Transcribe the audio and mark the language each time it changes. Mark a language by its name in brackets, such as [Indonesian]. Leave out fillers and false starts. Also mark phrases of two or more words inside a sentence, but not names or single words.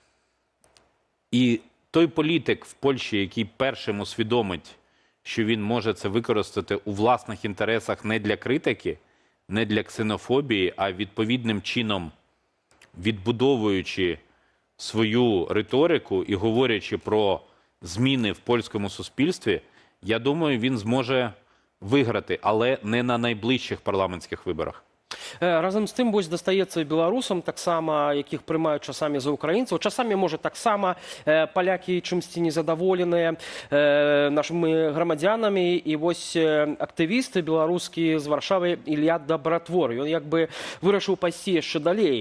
[Ukrainian] І той політик в Польщі, який першим усвідомить, що він може це використати у власних інтересах не для критики, не для ксенофобії, а відповідним чином відбудовуючи свою риторику і говорячи про зміни в польському суспільстві, я думаю, він зможе виграти, але не на найближчих парламентських виборах. [Belarusian] Разам з тым, вось дастаецца і беларусам таксама, якіх прымаюць часамі за украінцаў. Часамі, можа, таксама палякі чымсьці незадаволеныя нашымі грамадзянамі. І вось актывісты беларускі з Варшавы Ілья Дабратвор, ён як бы вырашыў пайсці яшчэ далей.